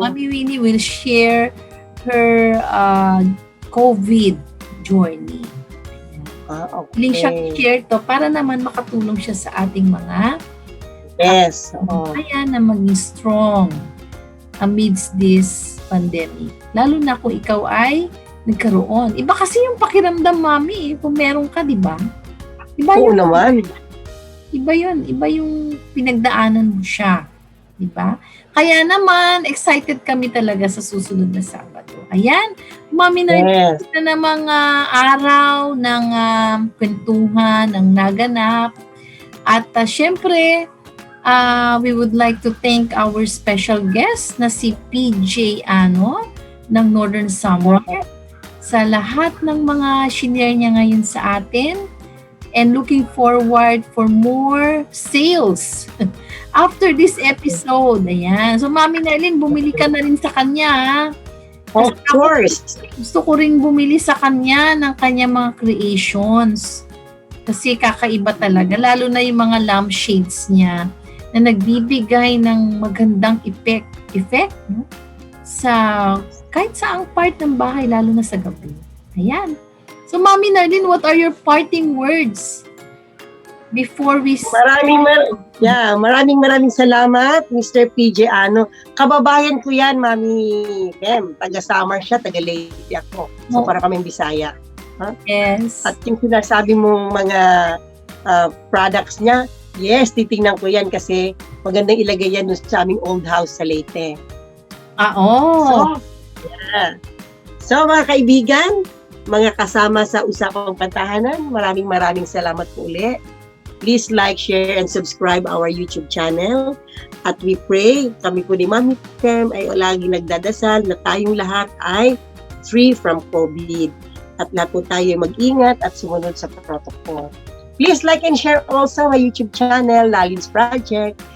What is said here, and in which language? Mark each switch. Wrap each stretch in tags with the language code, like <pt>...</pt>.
<en>Mami Winnie will share her COVID journey. Okay.</en> <tl>Hiling siya share to para naman makatulong siya sa ating mga kaya na maging</tl> <en>strong amidst this pandemic.</en> <tl>Lalo na kung ikaw ay nagkaroon. Iba kasi yung pakiramdam, Mami, kung meron ka, di ba? Iba Oo naman. Iba yun. Iba yung pinagdaanan mo siya. Di ba? Kaya naman, excited kami talaga sa susunod na Sabado. Ayan, Mami Narlene, na namang araw ng kwentuhan, ng naganap. At syempre,</tl> <en>we would like to thank our special guest</en> <tl>na si PJ Ano ng Northern Summer sa lahat ng mga shinare niya ngayon sa atin.</tl> <en>And looking forward for more sales after this episode.</en> <tl>Ayan. So, Mami Narlene, bumili ka na rin sa kanya.</tl> <en>Of course.</en> <tl>Gusto ko rin bumili sa kanya ng kanya mga creations. Kasi kakaiba talaga. Lalo na yung mga lampshades niya na nagbibigay ng magandang effect no? Sa kahit saang part ng bahay, lalo na sa gabi. Ayan.</tl> <en>So, Mami Narlene, what are your parting words before we...</en> <tl>Maraming salamat, Mr. PJ Ano. Kababayan ko yan, Mami Fem. Taga-Samar siya, taga-Leyte ako. So, para kaming Bisaya. Yes. At yung sinasabi mong mga products niya, Yes, titingnan ko yan kasi magandang ilagay yan dun sa aming old house sa Leyte. Oo.</tl> <en>Yeah.</en> <tl>So mga kaibigan, mga kasama sa Usapang Pantahanan, maraming salamat po uli.</tl> <en>Please like, share, and subscribe our YouTube channel.</en> <tl>At</tl> <en>we pray,</en> <tl>kami po ni Mami Fem ay lagi nagdadasal na tayong lahat ay</tl> <en>free from COVID.</en> <tl>At lahat po tayo mag-ingat at sumunod sa protocol.</tl> <en>Please like and share also my YouTube channel, Lalins Project.</en>